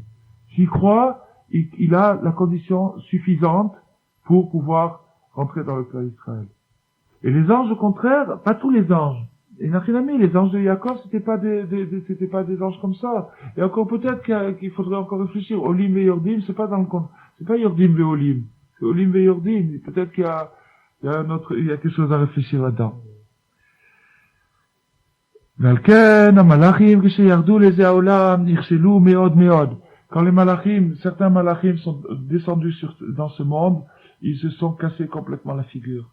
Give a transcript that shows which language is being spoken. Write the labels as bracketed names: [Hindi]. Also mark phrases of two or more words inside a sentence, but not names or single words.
[French] S'il croit, il a la condition suffisante pour pouvoir rentrer dans le clan d'Israël. Et les anges, au contraire, pas tous les anges. Et les anges de Jacob, c'était pas des anges comme ça. Et encore peut-être qu'il faudrait encore réfléchir. Olim et Yordim, c'est pas Yordim et Olim. C'est Olim et Yordim. Peut-être qu'il y a quelque chose à réfléchir là-dedans. Quand les malachim, certains malachim sont descendus dans ce monde, ils se sont cassés complètement la figure.